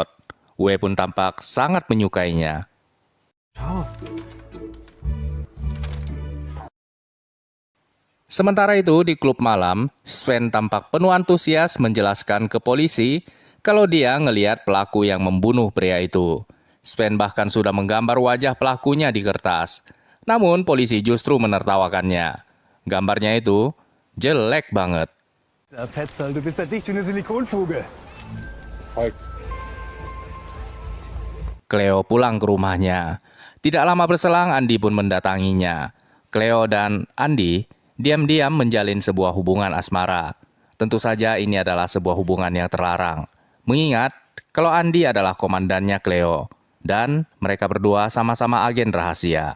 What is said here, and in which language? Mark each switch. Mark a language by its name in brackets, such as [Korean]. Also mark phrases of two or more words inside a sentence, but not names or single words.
[Indonesian] Uwe pun tampak sangat menyukainya. Sementara itu di klub malam, Sven tampak penuh antusias menjelaskan ke polisi kalau dia ngelihat pelaku yang membunuh pria itu. Sven bahkan sudah menggambar wajah pelakunya di kertas. Namun polisi justru menertawakannya. Gambarnya itu jelek banget. [German] Petzold, du bist ja dicht wie eine Silikonfuge. [Indonesian] Cleo pulang ke rumahnya. Tidak lama berselang Andi pun mendatanginya. Cleo dan Andi diam-diam menjalin sebuah hubungan asmara. Tentu saja ini adalah sebuah hubungan yang terlarang. Mengingat kalau Andi adalah komandannya Cleo. Dan mereka berdua sama-sama agen rahasia.